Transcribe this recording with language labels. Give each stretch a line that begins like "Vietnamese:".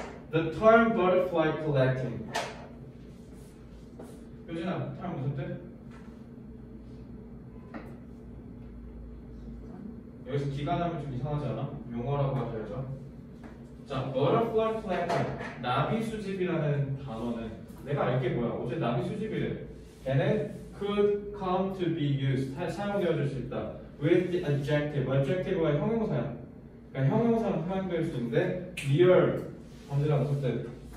English: The term butterfly collecting.
Korean: 효진아, term 무슨 뜻? 여기서 기간하면 좀 이상하지 않아? 용어라고 하셔야죠. 자, butterfly collecting, 나비 수집이라는 단어는 내가 알게 뭐야? 어제 나비 수집이래. 걔는
English: could come to be used,
Korean: 사용되어질 수 있다. with the adjective, adjective가 형용사야. 그러니까 형용사는 사용될 수 있는데 near, 언제나 무슨 뜻?